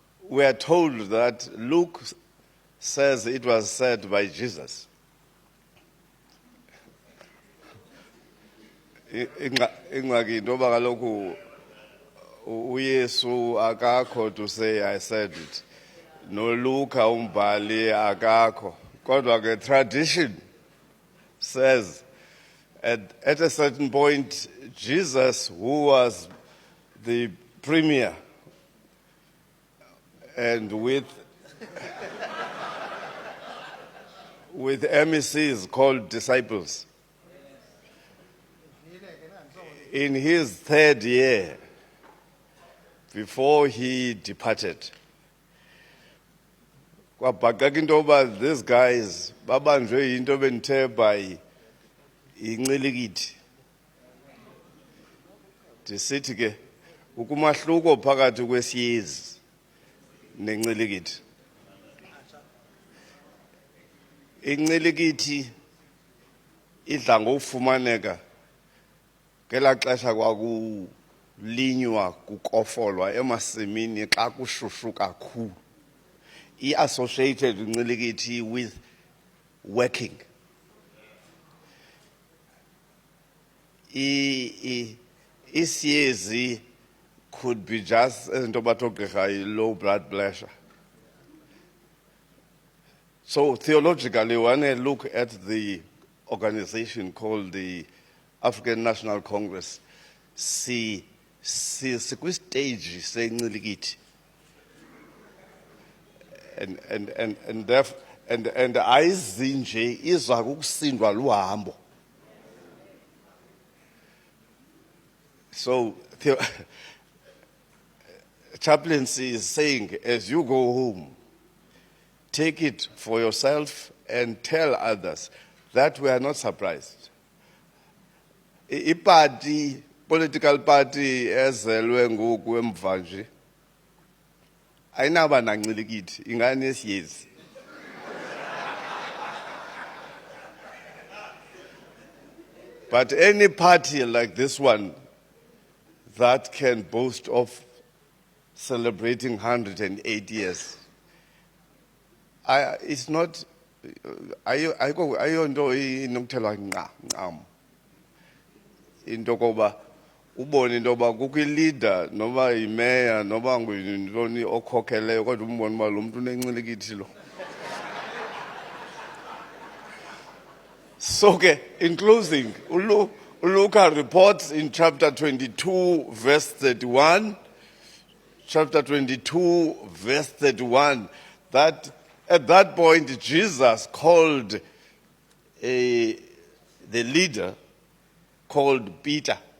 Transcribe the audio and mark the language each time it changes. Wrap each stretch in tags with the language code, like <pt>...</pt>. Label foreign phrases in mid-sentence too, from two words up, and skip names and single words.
<en>we are told that Luke says it was said by Jesus.</en> <xh>Ingxaki into yoba kaloku uYesu akakho</xh> <en>to say I said it.</en> <xh>No Luka umbhali akakho. Kodwa ke</xh> <en>tradition says at a certain point Jesus, who was the premier and with MECs called disciples, in his third year, before he departed,</en> <xh>kwabhaqeka into yoba</xh> <en>these guys</en> <xh>babanjwe yinto bendithe by Incilikithi. Ndisithi ke ukumahluko phakathi kwesiyezi neNcilikithi. Incilikithi idla ngokufumaneka ngelaa xesha kwakulinywa kukofolwa emasimini xa kushushu kakhulu.</xh> <en>I-associated Incilikithi with working. Isiyezi could be just into low blood pressure. So theologically, when I look at the organization called the African National Congress,</en> <xh>si kwi-stage seNcilikithi,</xh> <en>and</en> <xh>ayizinje iza kukusindwa luhambo.</xh> <en>So chaplaincy is saying, as you go home, take it for yourself and tell others that we are not surprised.</en> <xh>I-party,</xh> <en>political party</en> <xh>ezelwe ngoku emva nje ayinaba naNcilikithi, ingane esiyezi.</xh> <en>But any party like this one that can boast of celebrating 108 years, it's not,</en> <xh>ayonto inokuthelwa ncam. Into koba ubone into yoba kukho i-leader noba yimeya noba nguyintoni okhokheleyo kodwa umbone uba lo mntu uneNcilikithi lo.</xh> <en>So in closing, Luka reports in chapter 22 verse 31, chapter 22 verse 31, that at that point Jesus called the leader called Peter.</en>